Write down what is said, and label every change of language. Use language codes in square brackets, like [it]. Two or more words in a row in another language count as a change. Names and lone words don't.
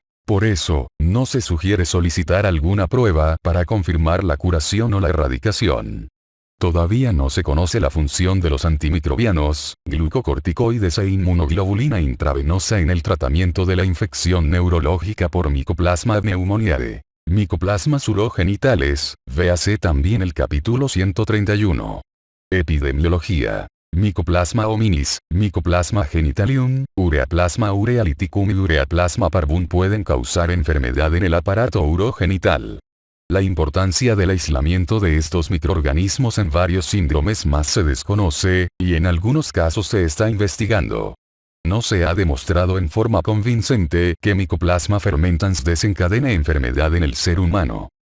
[es] Por eso, no se sugiere solicitar alguna prueba para confirmar la curación o la erradicación. Todavía no se conoce la función de los antimicrobianos, glucocorticoides e inmunoglobulina intravenosa en el tratamiento de la infección neurológica por Mycoplasma pneumoniae. Mycoplasmas urogenitales, véase también el capítulo 131. Epidemiología. Mycoplasma hominis, Mycoplasma genitalium, Ureaplasma urealyticum y Ureaplasma parvum pueden causar enfermedad en el aparato urogenital. La importancia del aislamiento de estos microorganismos en varios síndromes más se desconoce, y en algunos casos se está investigando. No se ha demostrado en forma convincente que Mycoplasma fermentans desencadene enfermedad en el ser humano.